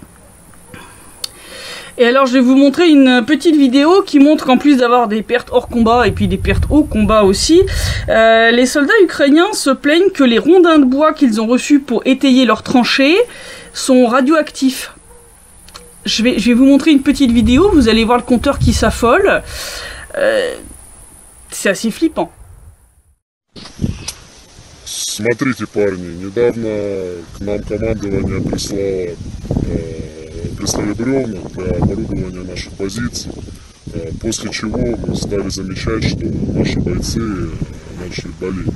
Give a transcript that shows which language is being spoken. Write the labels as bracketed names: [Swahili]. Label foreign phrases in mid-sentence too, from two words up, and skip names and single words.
[French] Et alors je vais vous montrer une petite vidéo qui montre qu'en plus d'avoir des pertes hors combat et puis des pertes au combat aussi, les soldats ukrainiens se plaignent que les rondins de bois qu'ils ont reçus pour étayer leurs tranchées sont radioactifs. Je vais vous montrer une petite vidéo, vous allez voir le compteur qui s'affole. C'est assez flippant. [Russian] Смотрите, парни, недавно к нам командование прислали бревна для оборудования наших позиций, после чего мы стали замечать, что наши бойцы начали болеть.